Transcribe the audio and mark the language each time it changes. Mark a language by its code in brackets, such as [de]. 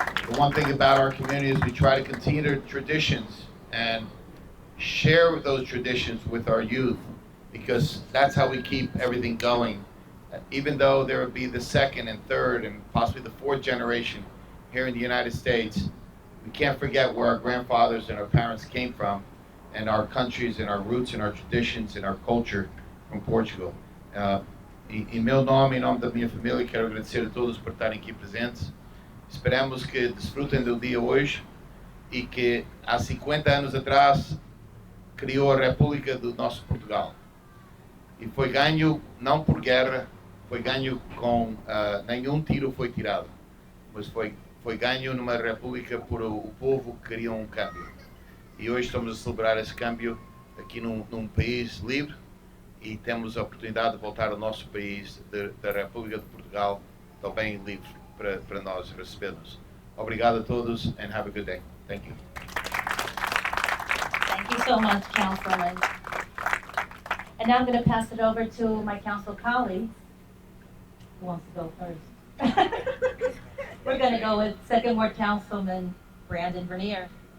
[en] The one thing about our community is we try to continue their traditions and share those traditions with our youth, because that's how we keep everything going. Even though there would be the second and third and possibly the fourth generation here in the United States, we can't forget where our grandfathers and our parents came from, and our countries and our roots and our traditions and our culture from Portugal. [pt] Em meu nome, em nome da minha família, quero agradecer a todos por estarem aqui presentes. Esperamos que desfrutem do dia hoje e que há 50 anos atrás criou a República do nosso Portugal. E foi ganho não por guerra, foi ganho com nenhum tiro foi tirado, mas foi ganho numa república por o povo que queria um câmbio. E hoje estamos a celebrar esse câmbio aqui num país livre, e temos a oportunidade de voltar ao nosso país, da República de Portugal, também livre para nós recebermos. Obrigado a todos, [en] and have a good day. Thank you. Thank you so much, Councilman. And now I'm going to pass it over to my council colleagues. Who wants to go first? We're going to go with Second Ward Councilman Brandon Vernier.